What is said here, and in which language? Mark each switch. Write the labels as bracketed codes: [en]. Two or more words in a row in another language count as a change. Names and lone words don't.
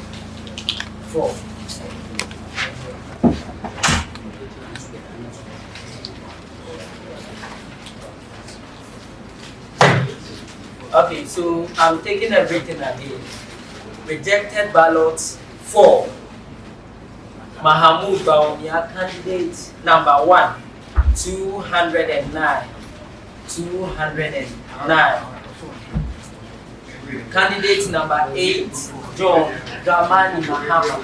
[en] Okay, so I'm taking everything again. Rejected ballots 4. Mahamud Bawumia, candidate number 1, 209. 209. Candidate number 8, John Dramani Mahama.